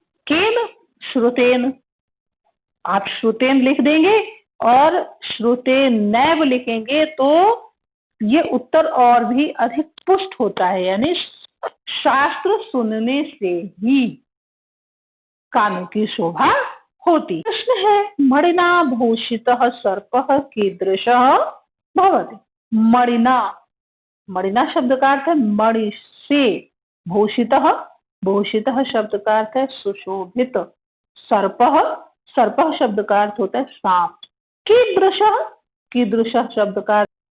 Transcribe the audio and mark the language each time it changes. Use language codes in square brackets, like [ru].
[hi] केन, श्रुतेन। आप श्रुतेन लिख देंगे और श्रुतेनैव लिखेंगे तो ये उत्तर और भी अधिक पुष्ट होता है, यानी शास्त्र सुनने से ही कानों की शोभा होती। [sa] प्रश्न है मणिना भूषितः सर्पः कीदृशः भवति। [hi] मणिना, मणिना शब्द का अर्थ है मणि से। भूषितः, भूषितः शब्द का अर्थ है सुशोभित। सर्पः, सर्पः शब्द का अर्थ होता है सांप। कीदृशः, कीदृशः शब्द का अर्थ